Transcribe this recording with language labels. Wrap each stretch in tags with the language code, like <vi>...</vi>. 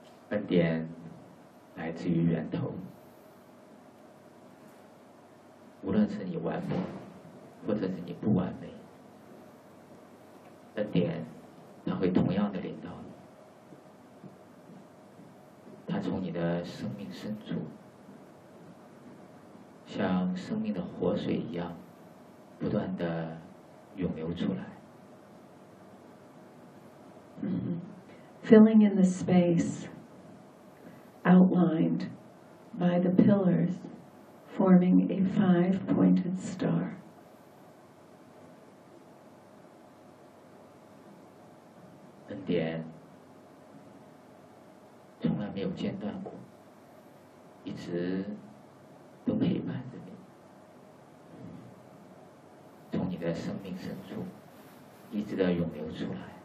<zh>恩典来自于源头，无论是你完美或者是你不完美，恩典它会同样的领导你，它从你的生命深处像生命的活水一样不断的涌流出来。</zh> <en>Filling in the space outlined by the pillars forming a five-pointed star.</en> <zh>恩典从来没有间断过，一直都陪伴着你，从你的生命深处一直的涌流出来。</zh>